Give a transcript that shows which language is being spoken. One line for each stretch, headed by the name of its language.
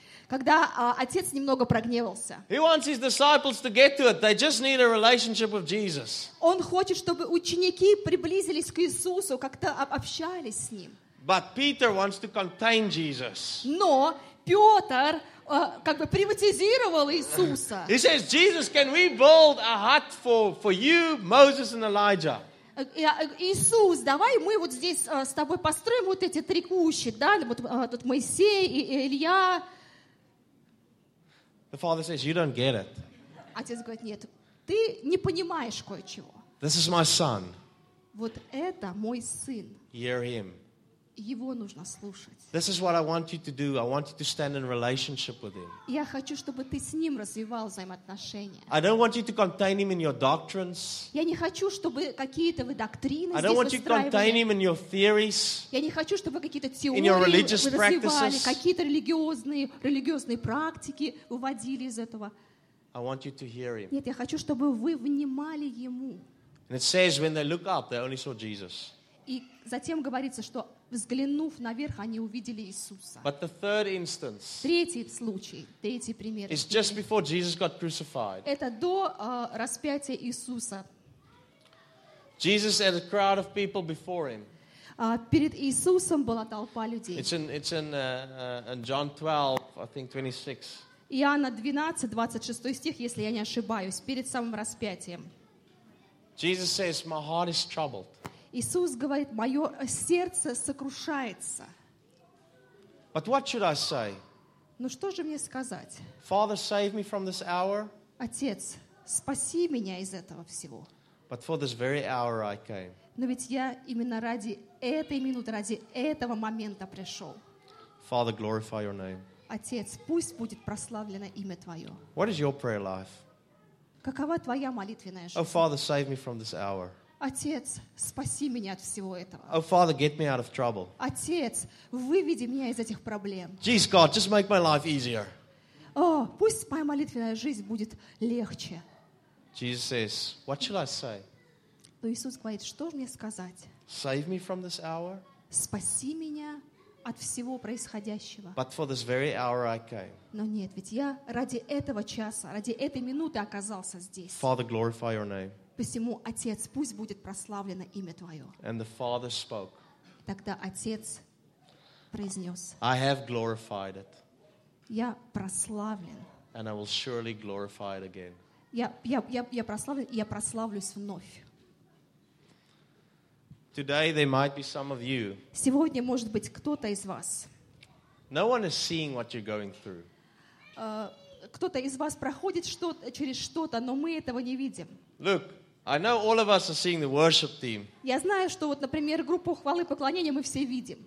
Russian: Когда отец немного прогневался.
English: He wants his disciples to get to it. They just need a relationship with Jesus.
Russian: Он хочет, чтобы ученики приблизились к Иисусу, как-то общались с ним.
English: But Peter wants to contain Jesus.
Russian: Но Петр как бы приватизировал Иисуса.
English: He says, Jesus, can we build a hut for you, Moses and Elijah?
Russian: Иисус, давай мы вот здесь с тобой построим вот эти три кущи, да, вот тут Моисей и Илья.
English: The father says, you don't get it.
Russian: Отец говорит, нет, ты не понимаешь кое-чего.
English: This is my son.
Russian: Вот это мой сын.
English: Hear him.
Russian: Его нужно слушать.
English: This is what I want you to do. I want you to stand in relationship with him.
Russian: Я хочу, чтобы ты с ним развивал взаимоотношения.
English: I don't want you to contain him in your doctrines.
Russian: Я не хочу, чтобы какие-то вы доктрины здесь выстраивали.
English: I don't want you to contain him in your theories.
Russian: Я не хочу, чтобы какие-то теории,
English: in your religious practices,
Russian: какие-то религиозные практики выводили из этого.
English: I want you to hear him.
Russian: Нет, я хочу, чтобы вы внимали ему.
English: And it says when they look up, they only saw Jesus.
Russian: И затем говорится, что взглянув наверх, они увидели Иисуса.
English: But the third instance,
Russian: третий случай, третий пример.
English: Is just before Jesus got crucified.
Russian: Это до распятия Иисуса.
English: Jesus had a crowd of people before him.
Russian: Перед Иисусом была толпа людей.
English: It's in John 12, I think 26.
Russian: Иоанна 12, 26 стих, если я не ошибаюсь, перед самым распятием.
English: Jesus says, my heart is troubled.
Russian: Иисус говорит, мое сердце сокрушается.
English: But what should I say?
Russian: Ну что же мне сказать?
English: Father, save me from this hour.
Russian: Отец, спаси меня из этого всего.
English: But for this very hour I came.
Russian: Но ведь я именно ради этой минуты, ради этого момента пришел.
English: Father, glorify your name.
Russian: Отец, пусть будет прославлено имя Твое.
English: What is your prayer life?
Russian: Какова твоя молитвенная жизнь?
English: Oh, Father, save me from this hour.
Russian: Отец, спаси меня от всего этого.
English: Oh, Father, get me out of trouble.
Russian: Отец, выведи меня из этих проблем.
English: Jesus, God, just make my life easier.
Russian: О, пусть моя молитвенная жизнь будет легче.
English: Jesus says, what shall I say?
Russian: Иисус говорит, что мне сказать?
English: Save me from this hour.
Russian: Спаси меня от всего происходящего.
English: But for this very hour I came.
Russian: Но нет, ведь я ради этого часа, ради этой минуты оказался здесь.
English: Father, glorify your name.
Russian: Посему, Отец, пусть будет прославлено имя Твое.
English: And the Father spoke.
Russian: Тогда Отец произнес.
English: I have glorified it.
Russian: Я прославлен.
English: And I will surely glorify it again.
Russian: Я прославлен, я прославлюсь вновь.
English: Today there might be some of you.
Russian: Сегодня может быть кто-то из вас.
English: No one is seeing what you're going through.
Russian: Кто-то из вас проходит что-то через что-то, но мы этого не видим.
English: Look, I know all of us are seeing the worship team.
Russian: Я знаю, что вот, например, группу хвалы поклонения мы все видим.